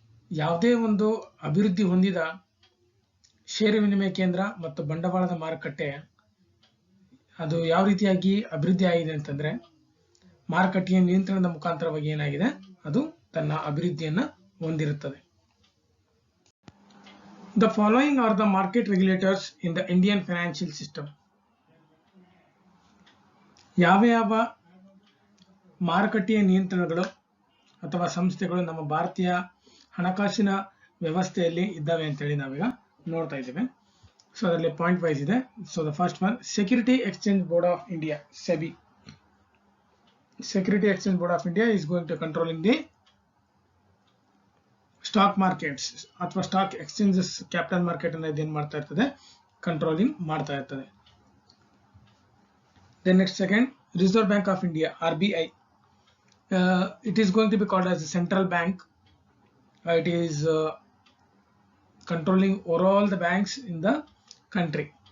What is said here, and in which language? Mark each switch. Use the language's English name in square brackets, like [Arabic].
[Kannada] ಯಾವುದೇ ಒಂದು ಅಭಿವೃದ್ಧಿ ಹೊಂದಿದ ಷೇರು ವಿನಿಮಯ ಕೇಂದ್ರ ಮತ್ತು ಬಂಡವಾಳದ ಮಾರುಕಟ್ಟೆ ಅದು ಯಾವ ರೀತಿಯಾಗಿ ಅಭಿವೃದ್ಧಿ ಆಗಿದೆ ಅಂತಂದ್ರೆ ಮಾರುಕಟ್ಟೆಯ ನಿಯಂತ್ರಣದ ಮುಖಾಂತರವಾಗಿ ಏನಾಗಿದೆ, ಅದು ತನ್ನ ಅಭಿವೃದ್ಧಿಯನ್ನ ಹೊಂದಿರುತ್ತದೆ. [English] The following are the market regulators in the Indian financial system. [Kannada] ಯಾವ ಮಾರುಕಟ್ಟೆಯ ನಿಯಂತ್ರಣಗಳು ಅಥವಾ ಸಂಸ್ಥೆಗಳು ನಮ್ಮ ಭಾರತೀಯ ಹಣಕಾಸಿನ ವ್ಯವಸ್ಥೆಯಲ್ಲಿ ಇದ್ದಾವೆ ಅಂತೇಳಿ ನಾವೀಗ ನೋಡ್ತಾ ಇದ್ದೇವೆ. [English] so [Kannada] ಅದರಲ್ಲಿ ಪಾಯಿಂಟ್ ವೈಸ್ ಇದೆ. [English] So the first one, security exchange board of India, SEBI. Security exchange board of India is going to controlling the stock markets ಅಥವಾ stock exchanges, capital market [Kannada] ಅನ್ನ ಇದೇನ್ ಮಾಡ್ತಾ ಇರ್ತದೆ, [English] controlling [Kannada] ಮಾಡ್ತಾ ಇರ್ತದೆ. [English] Then next second, Reserve Bank of India, RBI. It is going to be called as a central bank. It is controlling overall the banks in the country.